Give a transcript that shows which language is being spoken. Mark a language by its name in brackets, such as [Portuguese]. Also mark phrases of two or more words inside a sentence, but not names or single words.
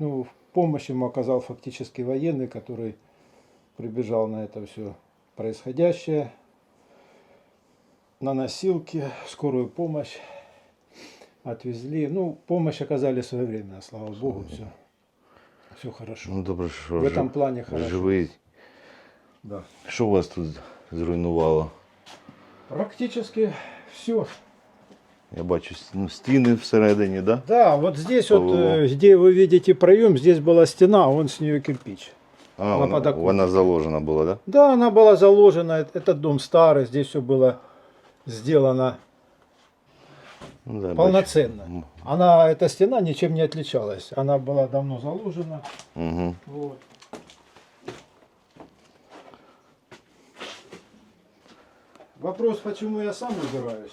[Russian] Ну, в помощь ему оказал фактически военный, который прибежал на это все происходящее, на носилке, скорую помощь отвезли. Ну, помощь оказали своевременно, слава богу, все хорошо. [Ukrainian] Ну добре, що [Russian] В этом плане хорошо. [Ukrainian] живий. [Russian] Да. [Ukrainian] Що у вас тут зруйнувало? [Russian] Практически все. [Ukrainian] Я бачу стіни всередині, да? [Russian] Да, вот здесь вот, Повело. где вы видите проем, здесь была стена, а вон с нее кирпич. А, На [Ukrainian] вона, [Russian] подоконнике. [Ukrainian] вона заложена була, да? [Russian] Да, она была заложена, этот дом старый, здесь все было сделано Ну, да, полноценно. Она, эта стена ничем не отличалась, она была давно заложена. Угу. Вот. Вопрос, почему я сам убираюсь.